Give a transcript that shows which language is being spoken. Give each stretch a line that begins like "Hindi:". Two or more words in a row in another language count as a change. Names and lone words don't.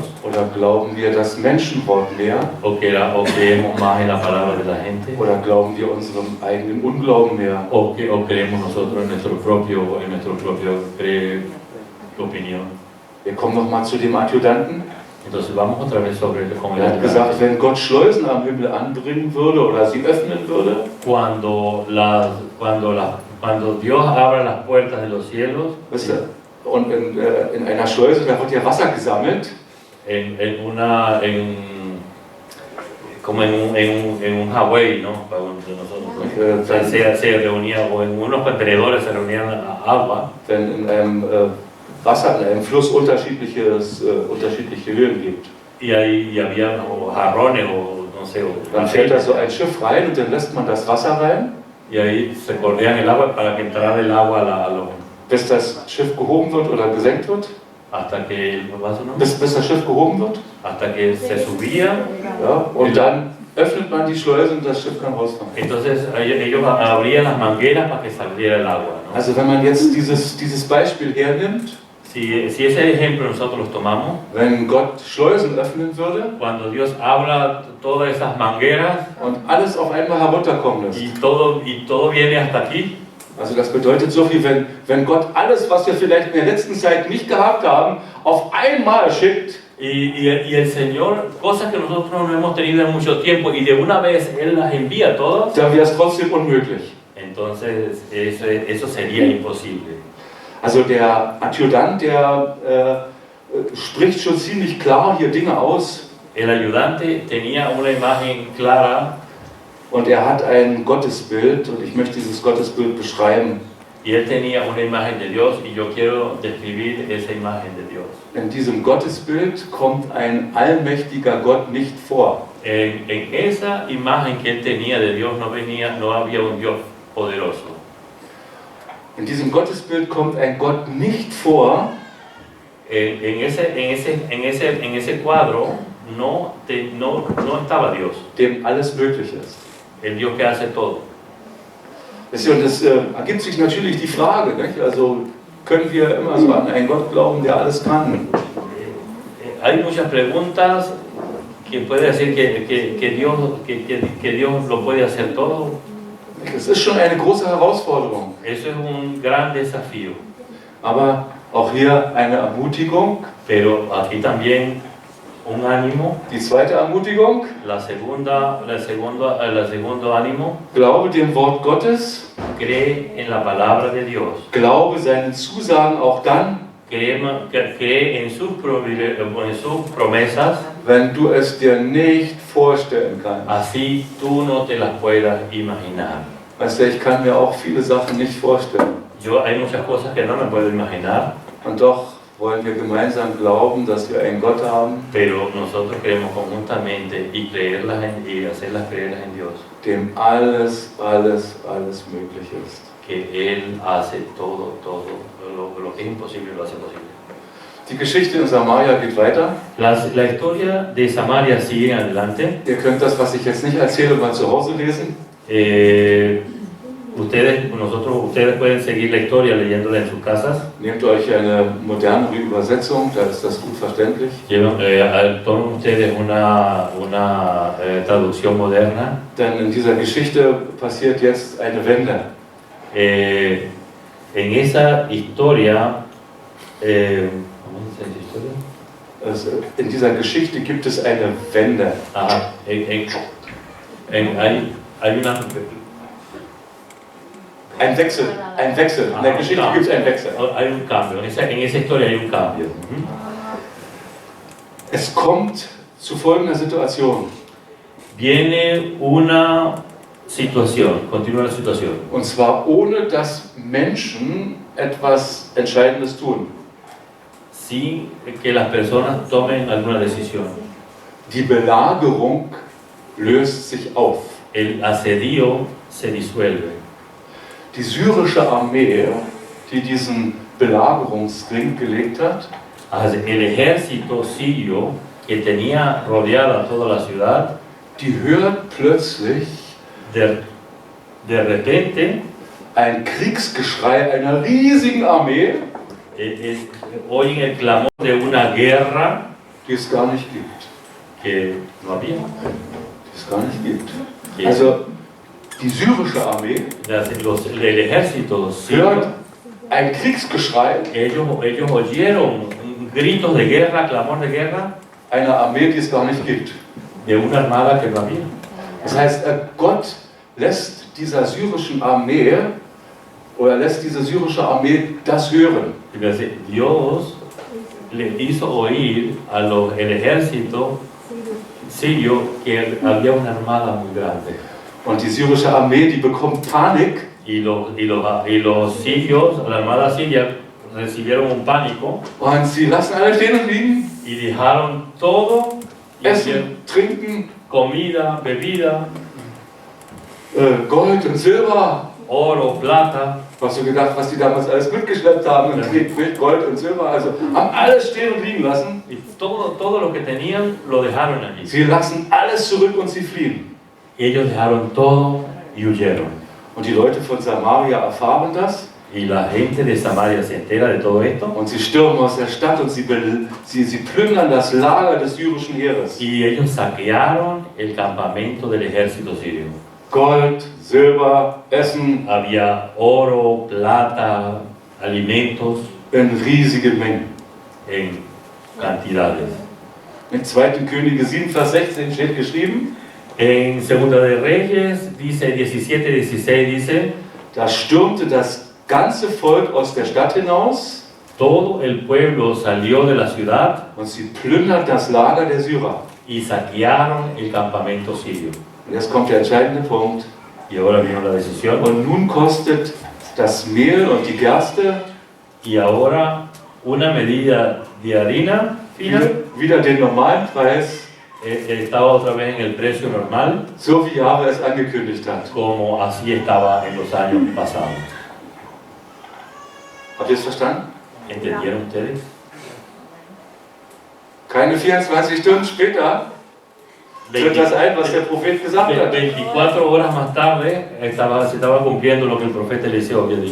German: Oder glauben wir das Menschenwort mehr?
Spanish: ¿O creemos más en la palabra de la gente?
German: Oder glauben wir unserem eigenen Unglauben mehr?
Spanish: ¿O creemos nosotros en nuestro propio opinión?
German: Wir kommen nochmal zu dem Adjutanten.
Spanish: Entonces vamos otra vez sobre con el
German: Er hat gesagt,
Spanish: ayudante.
German: wenn Gott Schleusen am Himmel anbringen würde oder sie öffnen würde,
Spanish: Cuando Dios abra las puertas de los cielos,
German: wisst ihr, und in einer Schleuse, da wird ja Wasser gesammelt,
Spanish: como en un Hawái, ¿no? Para nosotros. O sea, se reunía, o en unos contenedores se reunían agua.
German: wenn in einem Wasser, in einem Fluss unterschiedliche Höhen gibt.
Spanish: Y había o jarrones o no sé.
German: Dann fährt da so ein Schiff rein und dann lässt man das Wasser rein,
Spanish: Y ahí se corrían el agua para que entrara el agua
German: bis das Schiff gehoben wird oder gesenkt wird,
Spanish: hasta que
German: bis das Schiff gehoben wird.
Spanish: hasta que se subía.
German: Ja, und dann öffnet man die Schleuse und das Schiff kann rausfahren.
Spanish: Entonces ellos abrían las mangueras para que saliera el agua, ¿no?
German: Also wenn man jetzt dieses Beispiel hernimmt,
Spanish: Si ese ejemplo nosotros los tomamos,
German: wenn Gott Schleusen öffnen würde
Spanish: cuando Dios abra todas esas mangueras
German: und alles auf einmal herunterkommen lässt.
Spanish: y todo viene hasta aquí,
German: Also das bedeutet so viel, wenn Gott alles, was wir vielleicht in der letzten Zeit nicht gehabt haben, auf einmal schickt,
Spanish: y el Señor, cosas que nosotros no hemos tenido en mucho tiempo y de una vez Él las envía todas,
German: dann wäre es trotzdem unmöglich.
Spanish: entonces eso sería imposible.
German: Also der Adjutant, der spricht schon ziemlich klar hier Dinge aus
Spanish: El ayudante tenía una imagen clara
German: und er hat ein Gottesbild und ich möchte dieses Gottesbild beschreiben.
Spanish: y él tenía una imagen de Dios y yo quiero describir esa imagen de Dios.
German: In diesem Gottesbild kommt ein allmächtiger Gott nicht vor.
Spanish: En esa imagen que él tenía de Dios no había un Dios poderoso.
German: In diesem Gottesbild kommt ein Gott nicht vor,
Spanish: En ese cuadro no estaba Dios,
German: dem alles möglich ist.
Spanish: el Dios que hace todo.
German: Und es ergibt sich natürlich die Frage, nicht? Also können wir immer so an einen Gott glauben, der alles kann?
Spanish: Hay muchas preguntas que puede decir que Dios lo puede hacer todo.
German: Es ist schon eine große Herausforderung.
Spanish: Eso es un gran desafío.
German: Aber auch hier eine Ermutigung.
Spanish: Pero aquí también un ánimo.
German: Die zweite Ermutigung.
Spanish: El segundo ánimo.
German: Glaube dem Wort Gottes.
Spanish: Cree en la palabra de Dios.
German: Glaube seinen Zusagen auch dann,
Spanish: cree en sus promesas.
German: wenn du es dir nicht vorstellen kannst.
Spanish: Así tú no te las puedas imaginar.
German: Weißt du, ich kann mir auch viele Sachen nicht vorstellen.
Spanish: Hay muchas cosas que no me puedo imaginar.
German: Und doch wollen wir gemeinsam glauben, dass wir einen Gott haben,
Spanish: Pero nosotros creemos conjuntamente y hacerlas creer en Dios.
German: dem alles möglich ist.
Spanish: Que Él hace todo lo que es imposible lo hace posible.
German: Die Geschichte in Samaria geht weiter.
Spanish: La historia de Samaria sigue adelante.
German: Ihr könnt das, was ich jetzt nicht erzähle, mal zu Hause lesen.
Spanish: Ustedes pueden seguir la historia leyéndola en sus casas.
German: Nehmt euch eine modernere Übersetzung, da ist das gut verständlich.
Spanish: Tomen ustedes una traducción moderna.
German: Denn in dieser Geschichte passiert jetzt eine Wende.
Spanish: En esa historia,
German: in dieser Geschichte gibt es eine Wende.
Spanish: Ajá, hay una...
German: Ein Wechsel. In der Geschichte gibt es einen Wechsel.
Spanish: Hay un cambio, en esa historia hay un cambio.
German: Es kommt zu folgender Situation.
Spanish: Viene una situación, continúa la situación.
German: Und zwar ohne, dass Menschen etwas Entscheidendes tun.
Spanish: Sin que las personas tomen alguna decisión.
German: Die Belagerung löst sich auf.
Spanish: El asedio se disuelve.
German: Die syrische Armee, die diesen Belagerungsring gelegt hat,
Spanish: El ejército sirio que tenía rodeada toda la ciudad,
German: die hört plötzlich
Spanish: de repente
German: ein Kriegsgeschrei einer riesigen Armee,
Spanish: oyen el clamor de una guerra
German: die es gar nicht gibt.
Spanish: que no había.
German: Die es gar nicht gibt. Also die syrische Armee
Spanish: El ejército sirio,
German: hört ein Kriegsgeschrei
Spanish: ellos oyeron gritos de guerra, clamor de guerra
German: einer Armee, die es gar nicht gibt.
Spanish: de una armada que no había.
German: Das heißt, Gott lässt dieser syrischen Armee oder lässt diese syrische Armee das hören.
Spanish: Dios le hizo oír el ejército sirio que había una armada muy grande.
German: Und die syrische Armee, die bekommt Panik.
Spanish: Y los sirios, la armada siria, recibieron un pánico
German: Und sie lassen alle stehen und liegen,
Spanish: y dejaron todo,
German: essen, trinken,
Spanish: comida, bebida,
German: Gold und Silber.
Spanish: oro, plata.
German: Hast du gedacht, was die damals alles mitgeschleppt haben? Und mit Gold und Silber, also haben alles stehen und liegen lassen.
Spanish: Y todo lo que tenían lo dejaron allí.
German: Sie lassen alles zurück und sie fliehen.
Spanish: Ellos dejaron todo y huyeron.
German: Und die Leute von Samaria erfahren das.
Spanish: Y la gente de Samaria se entera de todo esto.
German: Und sie stürmen aus der Stadt und sie plündern das Lager des syrischen Heeres.
Spanish: Y ellos saquearon el campamento del ejército sirio.
German: Gold, Silber, Essen.
Spanish: Había oro, plata, alimentos
German: In riesigen Mengen.
Spanish: en cantidades.
German: In 2. Könige 7, Vers 16 steht geschrieben,
Spanish: En Segunda de Reyes dice 17:16 dice,
German: da stürmte das ganze Volk aus der Stadt hinaus
Spanish: todo el pueblo salió de la ciudad
German: und sie plündert das Lager der Syrer.
Spanish: y saquearon el campamento sirio.
German: Und jetzt kommt der entscheidende Punkt.
Spanish: Y ahora vino la decisión.
German: Und nun kostet das Mehl und die Gerste
Spanish: Y ahora una medida de harina fina
German: wieder den normalen Preis,
Spanish: estaba otra vez en el precio normal,
German: so wie Jahwe es angekündigt hat.
Spanish: como así estaba en los años pasados.
German: Habt ihr es verstanden?
Spanish: ¿Entendieron ustedes?
German: Keine 24 Stunden später tritt das ein, was der Prophet gesagt hat.
Spanish: 24 horas más tarde se estaba cumpliendo lo que el profeta Eliseo había dicho.